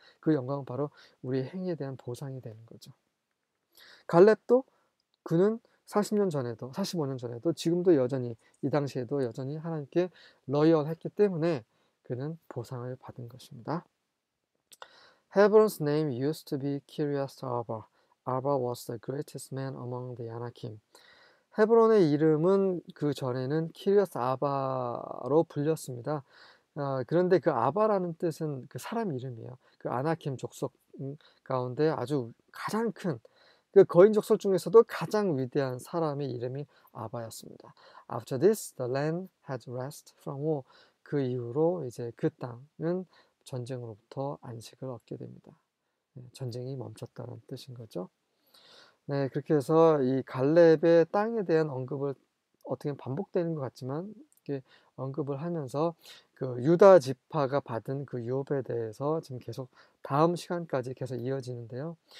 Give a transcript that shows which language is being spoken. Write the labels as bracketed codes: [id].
[ko] 그 영광은 바로 우리의 행위에 대한 보상이 되는 거죠. 갈렙도 그는 40년 전에도 45년 전에도 지금도 여전히 이 당시에도 여전히 하나님께 로열했기 때문에 그는 보상을 받은 것입니다. [en] Hebron's name used to be Kiryas Arba. Arba was the greatest man among the Anakim. [ko] 헤브론의 이름은 그 전에는 키리아스 아바로 불렸습니다. 그런데 그 아바라는 뜻은 그 사람 이름이에요. 그 아나킴 족속 가운데 아주 가장 큰 그 거인 족속 중에서도 가장 위대한 사람의 이름이 아바였습니다. [en] After this, the land had rest from war. [ko] 그 이후로 이제 그 땅은 전쟁으로부터 안식을 얻게 됩니다. 전쟁이 멈췄다는 뜻인 거죠. 네, 그렇게 해서 이 갈렙의 땅에 대한 언급을 어떻게 반복되는 것 같지만 이렇게 언급을 하면서 그 유다 지파가 받은 그 유업에 대해서 지금 계속 다음 시간까지 계속 이어지는데요.